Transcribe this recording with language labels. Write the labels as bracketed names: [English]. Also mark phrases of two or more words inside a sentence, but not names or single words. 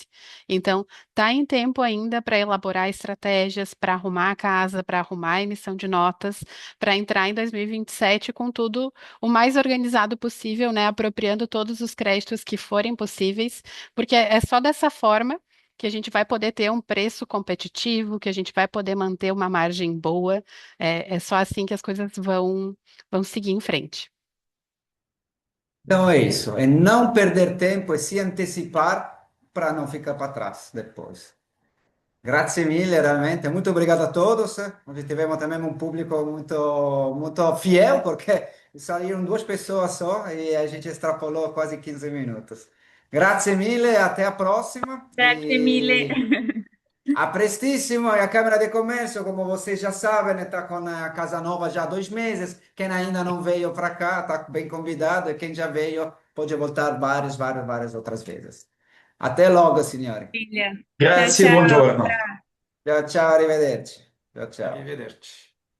[Portuguese] Então, tá em tempo ainda para elaborar estratégias, para arrumar a casa, para arrumar a emissão de notas, para entrar em 2027 com tudo o mais organizado possível, né, apropriando todos os créditos que forem possíveis, porque é só dessa forma que a gente vai poder ter um preço competitivo, que a gente vai poder manter uma margem boa. É só assim que as coisas vão seguir em frente. Então é isso, é não perder tempo e se antecipar para não ficar para trás depois. [Italian] Grazie mille, [Portuguese] realmente. Muito obrigado a todos. Hoje tivemos também um público muito fiel, porque saíram duas pessoas só e a gente extrapolou quase 15 minutos. [Italian] Grazie mille, [Portuguese] até a próxima [Italian] Grazie mille. e a prestissimo. [Portuguese] E a Câmara de Comércio, como vocês já sabem, está com a Casa Nova já há 2 meses. Quem ainda não veio para cá está bem convidado e quem já veio pode voltar várias outras vezes. Até logo, signori. Maravilha. Tchau, [Italian] Grazie, [Portuguese] tchau. [Italian] buongiorno. Ciao, ciao, arrivederci. Ciao, ciao. Arrivederci.